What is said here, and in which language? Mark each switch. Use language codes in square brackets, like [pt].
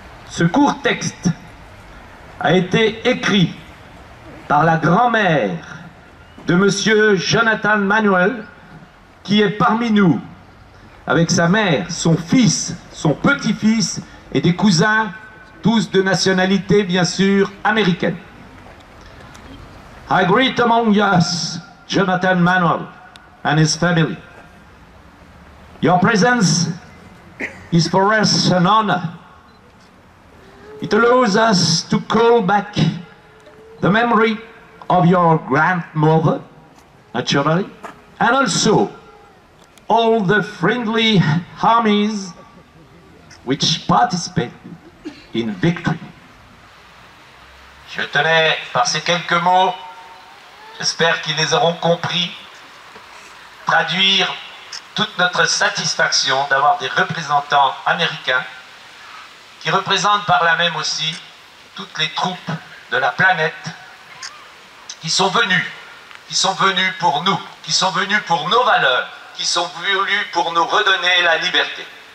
[fr] Ce court texte a été écrit par la grand-mère de monsieur Jonathan Manuel, qui est parmi nous, avec sa mère, son fils, son petit-fils et des cousins, tous de nationalité bien sûr américaine. [en] I greet among us Jonathan Manuel and his family. Your presence is for us an honor. It allows us to call back the memory of your grandmother, naturally, and also all the friendly armies which participated in victory. [fr] Je tenais, par ces quelques mots, j'espère qu'ils les auront compris, traduire toute notre satisfaction d'avoir des représentants américains qui représentent par là même aussi toutes les troupes de la planète qui sont venus pour nous, qui sont venus pour nos valeurs, qui sont venus pour nous redonner la liberté.